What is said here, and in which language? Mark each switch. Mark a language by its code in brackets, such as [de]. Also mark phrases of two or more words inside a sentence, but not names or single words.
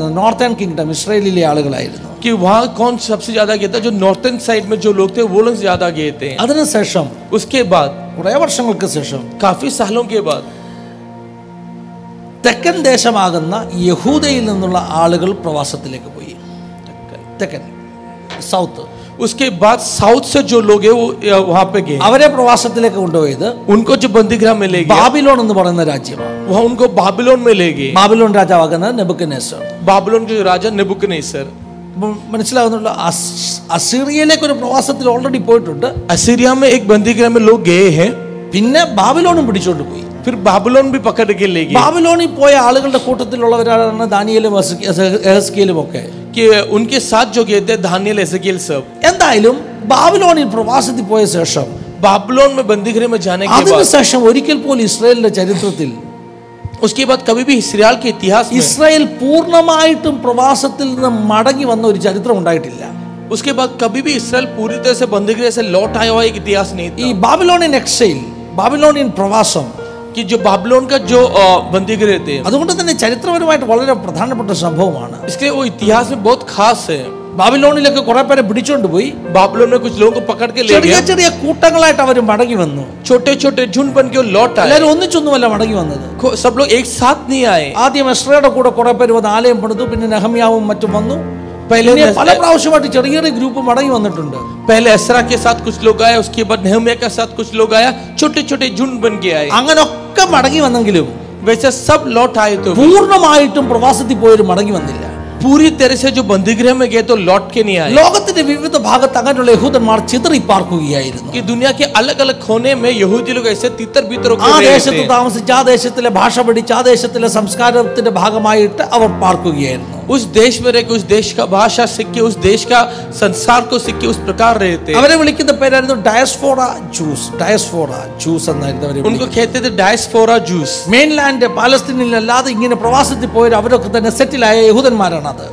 [en] Northern Kingdom, [ml] ഇസ്രായേലിലെ ആളുകളായിരുന്നു. [hi] कि वहाँ कौन सबसे ज्यादा गया था? जो [en] northern side [hi] में जो लोग थे वो लोग ज्यादा गए थे. [ml] അതിനുശേഷം [hi] उसके बाद [ml] കുറേ വർഷങ്ങൾക്ക് ശേഷം [hi] काफी सालों के बाद [ml] തെക്കൻ ദേശമാകുന്ന യഹൂദയിൽ നിന്നുള്ള ആളുകൾ പ്രവാസത്തിലേക്ക് പോയി. തെക്കൻ, സൗത്ത്. [hi] उसके बाद साउथ से जो लोग हैं वो वहाँ पे गए. [ml] അവരെ പ്രവാസത്തിലേക്ക് കൊണ്ടുപോയത് [hi] उनको जो बंदीगृह में ले गए, [ml] ബാബിലോൺ എന്ന് പറയുന്ന രാജ്യമാണ്. [hi] वहाँ उनको बाबिलोन में ले गए. [ml] ബാബിലോൺ രാജാവാകുന്നത് നെബൂഖദ്നേസർ. [hi] बाबिलोन के राजा नेबुकदनेस्सर. [ml] മനസ്സിലാകുന്നുള്ള അസീറിയയിലേക്ക് ഒരു പ്രവാസത്തിൽ ഓൾറെഡി പോയിട്ടുണ്ട്. [hi] असीरिया में एक बंदीगृह में लोग गए हैं, [ml] പിന്നെ ബാബിലോണും പിടിച്ചോണ്ട് പോയി. [hi] फिर बाबिलोन भी पकड़ के ले गए. [ml] ബാബിലോണിൽ പോയ ആളുകളുടെ കൂട്ടത്തിലുള്ളവരാണ് ദാനിയേലും എഹെസ്കേലും ഒക്കെ. [hi] कि उनके साथ जो गए थे दानियल एजेकिएल सब. [ml] എന്തായാലും ബാബിലോണിൽ പ്രവാസത്തിൽ പോയ ശേഷം, [hi] बाबिलोन में बंदीगृह में जाने के बाद, [ml] അതിനുശേഷം ഒരിക്കൽ പോലും ഇസ്രായേലിന്റെ ചരിത്രത്തിൽ [hi] उसके बाद कभी भी इस्राएल के इतिहास में, [ml] ഇസ്രായേൽ പൂർണ്ണമായിട്ടും പ്രവാസത്തിൽ നിന്ന് മടങ്ങി വന്ന ഒരു ചരിത്രം ഉണ്ടായിട്ടില്ല. [hi] उसके बाद कभी भी इस्राएल पूरी तरह से बंदीगृह से लौट आया हुआ एक इतिहास नहीं [ml] ഈ [hi] था. [en] Babylonian exile, [ml] ബാബിലോണിയൻ പ്രവാസം, [hi] कि जो बाबिलोन का जो बंदीगृह थे, [ml] അതുകൊണ്ട് തന്നെ ചരിത്രപരമായിട്ട് വളരെ പ്രധാനപ്പെട്ട സംഭവമാണ്. [hi] इसके वो इतिहास में बहुत खास है. [ml] ബാബിലോണിലേക്ക് കുറെ പേരെ പിടിച്ചോണ്ട് പോയി. [hi] बाबिलोन में कुछ लोगों को पकड़ के ले [ml] ചെറിയ [hi] गया. [ml] ചെറിയ കൂട്ടങ്ങളായിട്ട് അവർ മടങ്ങി വന്നു. [hi] छोटे छोटे झुंड बन के वो लौट आए. [ml] എല്ലാവരും ഒന്നിച്ചൊന്നുമല്ല മടങ്ങി വന്നത്. [hi] सब लोग एक साथ नहीं आए. [ml] ആദ്യം എസ്രയുടെ കൂടെ കുറെ പേര് വന്ന് ആലയം പണിതു. പിന്നെ നെഹമ്യാവും മറ്റും വന്നു. [hi] पहले [ml] പല പ്രാവശ്യമായിട്ട് ചെറിയ ചെറിയ ഗ്രൂപ്പ് മടങ്ങി വന്നിട്ടുണ്ട്. [hi] पहले एस्रा के साथ कुछ लोग आए, उसके बाद नेहम्याह के साथ कुछ लोग आया, छोटे छोटे झुंड बन के आए. [ml] അങ്ങനൊക്കെ മടങ്ങി വന്നെങ്കിലും [hi] वैसे सब लौट आए तो [ml] പൂർണ്ണമായിട്ടും പ്രവാസത്തിൽ പോയൊരു മടങ്ങി വന്നില്ല. [hi] पूरी तरह से जो बंदीगृह में गए तो लौट के नहीं आए. [ml] ലോകത്തിന്റെ വിവിധ ഭാഗത്ത് അങ്ങനെയുള്ള യഹൂദന്മാർ ചിതറി പാർക്കുകയായിരുന്നു. [hi] कि दुनिया के अलग अलग कोने में यहूदी लोग ऐसे तितर बितर [ml] ആ ദേശത്ത് താമസിച്ച് ആ ദേശത്തിലെ ഭാഷ പഠിച്ച് ആ ദേശത്തിലെ സംസ്കാരത്തിന്റെ ഭാഗമായിട്ട് അവർ പാർക്കുകയായിരുന്നു. [hi] उस देश में रह के उस देश का भाषा सीख के उस देश का संसार को सीख के उस प्रकार रहते. [ml] അവരെ വിളിക്കുന്ന പേരായിരുന്നു [en] diaspora Jews. diaspora Jews [ml] എന്നായിരുന്നു അവരെ [hi] उनको कहते थे [en] diaspora Jews. [ml] മെയിൻലാൻഡ് പാലസ്തീനിൽ അല്ലാതെ ഇങ്ങനെ പ്രവാസത്തിൽ പോയവർ അവരൊക്കെ തന്നെ സെറ്റിലായ യഹൂദന്മാരാണ്. അത്